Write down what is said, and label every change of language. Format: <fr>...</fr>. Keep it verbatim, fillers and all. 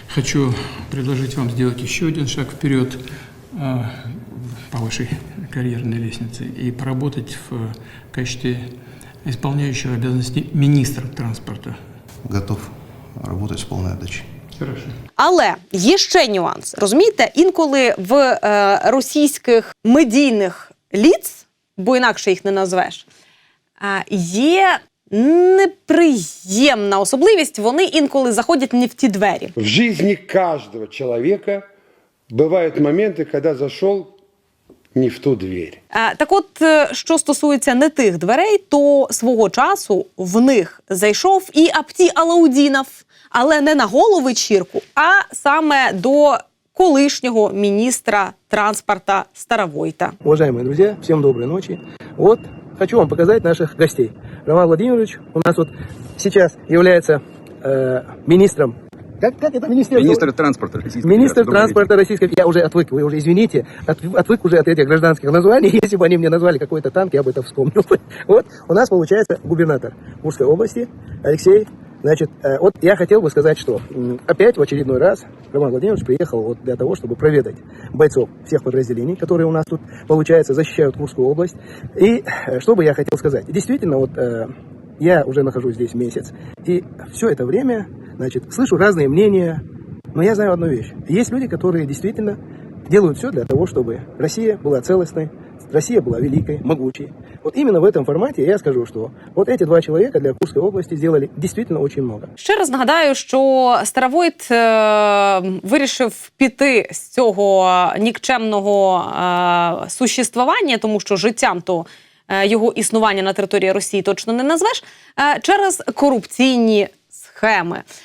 <ru>Хочу предложить вам сделать ще один шаг вперед по вашей карьерной лестнице и поработать в качестве исполняющего обязанности министра транспорта. Готов работать с полной отдачей.</ru> <uk>Але є ще нюанс. Розумієте, інколи в е, російських медійних ліц, бо інакше їх не назвеш, є неприємна особливість. Вони інколи заходять не в ті двері. В житті кожного чоловіка бувають моменти, коли зайшов не в ту двері. Так от, що стосується не тих дверей, то свого часу в них зайшов і Апті Алаудінов, але не на голу вечірку, а саме до колишнего</uk> <ru>министра транспорта</ru> <uk>Старовойта.</uk> <ru>Уважаемые друзья, всем доброй ночи. Вот хочу вам показать наших гостей. Роман Владимирович у нас вот сейчас является э, министром. Как, как это министерство? Министр транспорта Российской Федерации. Министр транспорта Российской Федерации. Я уже отвык, вы уже извините, от, отвык уже от этих гражданских названий. Если бы они мне назвали какой-то танк, я бы это вспомнил. Вот у нас получается губернатор Курской области Алексей. Значит, вот я хотел бы сказать, что опять в очередной раз Роман Владимирович приехал вот для того, чтобы проведать бойцов всех подразделений, которые у нас тут, получается, защищают Курскую область. И что бы я хотел сказать? Действительно, вот я уже нахожусь здесь месяц, и все это время, значит, слышу разные мнения, но я знаю одну вещь. Есть люди, которые действительно делают все для того, чтобы Россия была целостной, Россия была великой, могучей. Вот именно в этом формате я скажу, что вот эти два человека для Курской области сделали действительно очень много.</ru> <uk>Ще раз нагадаю, що Старовойт е- вирішив піти з цього нікчемного е- существування, тому що життям то е- його існування на території Росії точно не назвеш, е- через корупційні схеми.</uk>